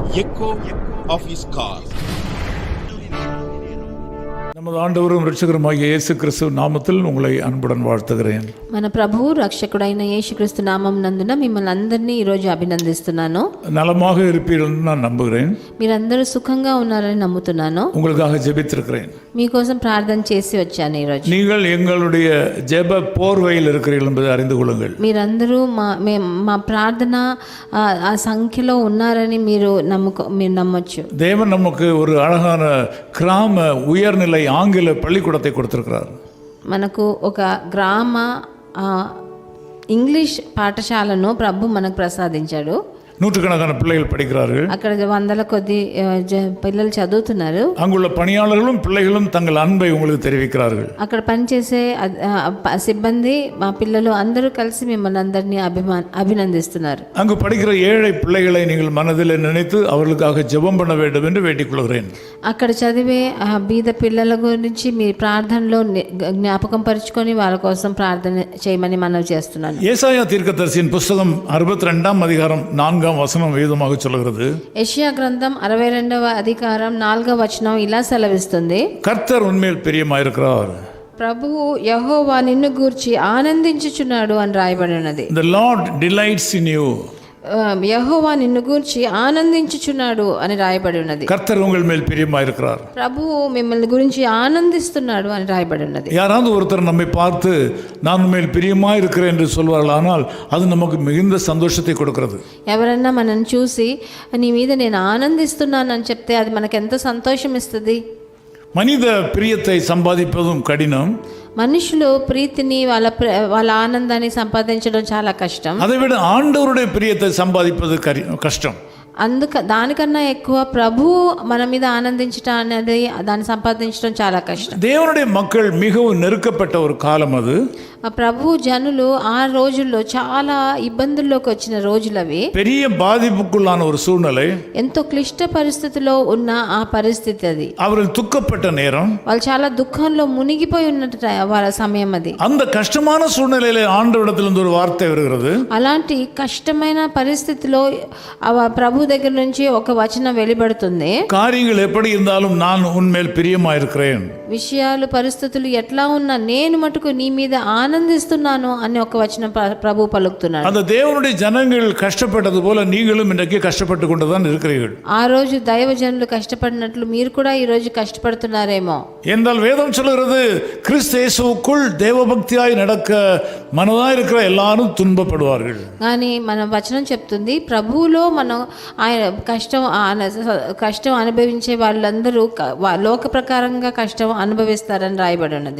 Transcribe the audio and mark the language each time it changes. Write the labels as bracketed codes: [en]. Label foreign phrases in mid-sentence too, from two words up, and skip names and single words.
[en] echo of his call. [ta] நமது ஆண்டவரும் இரட்சகருமாகிய இயேசு கிறிஸ்து நாமத்தில் உங்களை அன்புடன் வாழ்த்துகிறேன். [te] మన ప్రభువు రక్షకుడైన యేసుక్రీస్తు నామం నందున మిమ్మల్ని అందరినీ ఈరోజు అభినందిస్తున్నాను. [ta] நலமாக இருப்பீர்கள் நான் நம்புகிறேன். [te] మీరందరూ సుఖంగా ఉన్నారని నమ్ముతున్నాను. [ta] உங்களுக்காக ஜெபித்திருக்கிறேன். [te] మీకోసం ప్రార్థన చేసి వచ్చాను ఈరోజు. [ta] நீங்கள் எங்களுடைய ஜெப போர்வையில் இருக்கிறீர்கள் என்பதை அறிந்து கொள்ளுங்கள். [te] మీరందరూ మా ప్రార్థన ఆ సంఖ్యలో ఉన్నారని మీరు నమ్మొచ్చు. [ta] தேவன் நமக்கு ஒரு அழகான கிராம உயர்நிலை ஆங்கில பள்ளிக்கூடத்தை கொடுத்திருக்கிறார். [te] మనకు ఒక గ్రామ ఇంగ్లీష్ పాఠశాలను ప్రభు మనకు ప్రసాదించాడు. [ta] நூற்றுக்கணக்கான பிள்ளைகள் படிக்கிறார்கள். [te] అక్కడ వందల కొద్ది పిల్లలు చదువుతున్నారు. [ta] அங்குள்ள பணியாளர்களும் பிள்ளைகளும் தங்கள் அன்பை உங்களுக்கு தெரிவிக்கிறார்கள். [te] అక్కడ పనిచేసే సిబ్బంది మా పిల్లలు అందరూ కలిసి మిమ్మల్ని అందరినీ అభినందిస్తున్నారు. [ta] அங்கு படிக்கிற ஏழை பிள்ளைகளை நீங்கள் மனதில் நினைத்து அவர்களுக்காக ஜெபம் பண்ண வேண்டும் என்று வேண்டிக் கொள்கிறேன். [te] అక్కడ చదివే బీద పిల్లల గురించి మీ ప్రార్థనలో జ్ఞాపకం పరుచుకొని వాళ్ళ కోసం ప్రార్థన చేయమని మనవి చేస్తున్నాను. [ta] ஏசாயா தீர்க்கதரிசியின் புஸ்தகம் 62ஆம் அதிகாரம் 4ஆம் வசனம் வேதமாக சொல்கிறது. [te] యెషయా గ్రంథం 62వ అధికారం 4వ వచనం ఇలా సెలవిస్తుంది. [ta] கர்த்தர் உன்மேல் பிரியமாயிருக்கிறார். [te] ప్రభువు యెహోవా నిన్ను గూర్చి ఆనందించుచున్నాడు అని రాయబడి ఉన్నది. [en] The Lord delights in you. [te] యెహోవా నిన్ను గూర్చి ఆనందించుచున్నాడు అని రాయబడి ఉన్నది. [ta] கர்த்தர் உங்கள் மேல் பிரியமாயிருக்கிறார். [te] ప్రభువు మిమ్మల్ని గురించి ఆనందిస్తున్నాడు అని రాయబడి ఉన్నది. [ta] யாராவது ஒருத்தர் நம்மை பார்த்து நான் உண்மையில் பிரியமாயிருக்கிறேன் என்று சொல்வார்களானால் அது நமக்கு மிகுந்த சந்தோஷத்தை கொடுக்கிறது. [te] ఎవరన్నా మనల్ని చూసి నీ మీద నేను ఆనందిస్తున్నాను అని చెప్తే అది మనకు ఎంత సంతోషం ఇస్తుంది. [ta] மனித பிரியத்தை சம்பாதிப்பதும் கடினம். [te] మనుషులు ప్రీతిని వాళ్ళ ఆనందాన్ని సంపాదించడం చాలా కష్టం. [ta] அதை விட ஆண்டவருடைய பிரியத்தை சம்பாதிப்பது கஷ்டம். [te] దానికన్నా ఎక్కువ ప్రభువు మన మీద ఆనందించడం అనేది దాన్ని సంపాదించడం చాలా కష్టం. [ta] தேவனுடைய மக்கள் மிகவும் நெருக்கப்பட்ட ஒரு காலம் அது. [te] ప్రభు జనులు ఆ రోజుల్లో చాలా ఇబ్బందుల్లోకి వచ్చిన రోజులు అవి. [ta] பெரிய பாதிப்புக்குள்ளான ஒரு சூழ்நிலை. [te] ఎంతో క్లిష్ట పరిస్థితిలో ఉన్న ఆ పరిస్థితి అది. [ta] அவர்கள் துக்கப்பட்ட நேரம். [te] వాళ్ళు చాలా దుఃఖంలో మునిగిపోయి ఉన్న వాళ్ళ సమయం అది. [ta] அந்த கஷ்டமான சூழ்நிலையில ஆண்டவரிடத்திலிருந்து ஒரு வார்த்தை வருகிறது. [te] అలాంటి కష్టమైన పరిస్థితిలో ప్రభు దగ్గర నుంచి ఒక వచనం వెలువడుతుంది. [ta] காரியங்கள் எப்படி இருந்தாலும் நான் உன்மேல் பிரியமாயிருக்கிறேன். [te] విషయాలు పరిస్థితులు ఎట్లా ఉన్నా నేను మటుకు నీ మీద ఆనందిస్తున్నాను అని ఒక వచనం ప్రభు పలుకుతున్నాడు. [ta] அந்த தேவனுடைய ஜனங்கள் கஷ்டப்பட்டது போல நீங்களும் இன்றைக்கு கஷ்டப்பட்டு கொண்டுதான் இருக்கிறீர்கள். [te] ఆ రోజు దైవ జనులు కష్టపడినట్లు మీరు కూడా ఈ రోజు కష్టపడుతున్నారేమో. [ta] என்றால் வேதம் சொல்கிறது கிறிஸ்து இயேசுவுக்குள் தேவபக்தியாய் நடக்க மனதாய் இருக்கிற எல்லாரும் துன்பப்படுவார்கள். [te] కానీ మన వచనం చెప్తుంది ప్రభువులో మనం ఆయన కష్టం అనుభవించే వాళ్ళందరూ లోక ప్రకారంగా కష్టం అనుభవిస్తారని రాయబడి ఉన్నది.